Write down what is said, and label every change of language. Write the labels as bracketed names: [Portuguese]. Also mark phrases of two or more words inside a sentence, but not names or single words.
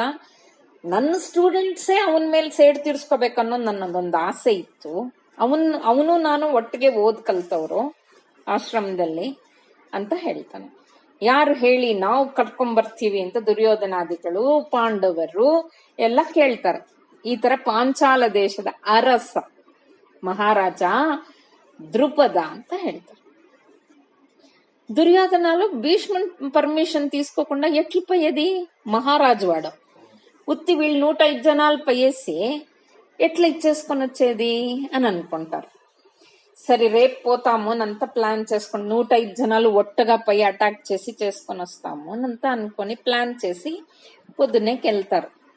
[Kannada] ನನ್ನ ಸ್ಟೂಡೆಂಟ್ಸೇ ಅವನ ಮೇಲೆ ಸೇಡ್ ತೀರ್ಸ್ಕೋಬೇಕನ್ನೋದು ನನ್ನದೊಂದು ಆಸೆ ಇತ್ತು. ಅವನು ನಾನು ಒಟ್ಟಿಗೆ ಓದ್ ಕಲ್ತವ್ರು ಆಶ್ರಮದಲ್ಲಿ ಅಂತ ಹೇಳ್ತಾನೆ. ಯಾರು ಹೇಳಿ ನಾವು ಕರ್ಕೊಂಡ್ಬರ್ತೀವಿ ಅಂತ ದುರ್ಯೋಧನಾದಿಗಳು ಪಾಂಡವರು ಎಲ್ಲ ಕೇಳ್ತಾರೆ. ಈ ತರ ಪಾಂಚಾಲ ದೇಶದ ಅರಸ మహారాజ ద్రుపద ಅಂತ ಹೇಳ್ತಾರೆ. [Telugu] దుర్యోధనాలు భీష్ముని పర్మిషన్ తీసుకోకుండా ఎట్లు పోయేది? మహారాజు వాడు ఉత్తి వీళ్ళు 105 జనాలు పోయేసి ఎట్లా ఇచ్చేసుకొని వచ్చేది అని అనుకుంటారు. సరే రేపు పోతాము అనంతా ప్లాన్ చేసుకుని 105 జనాలు ఒట్టగా పోయి అటాక్ చేసి చేసుకొని వస్తాము అనంతా అనుకొని ప్లాన్ చేసి పొద్దున్నేకి వెళ్తారు.